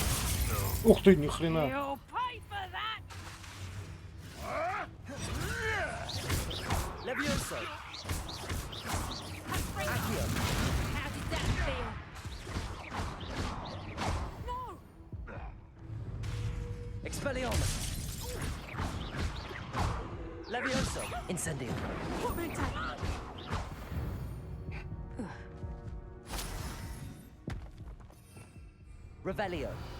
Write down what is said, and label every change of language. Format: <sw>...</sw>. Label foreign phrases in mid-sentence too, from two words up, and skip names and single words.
<ru>Ух ты, ни хрена.</ru> <en>You'll pay for that!</en> <la>Levioso. Accio.</la> <en>How did that feel? No!</en> <la>Expelliarmus. Levioso. Incendio. Revelio.</la>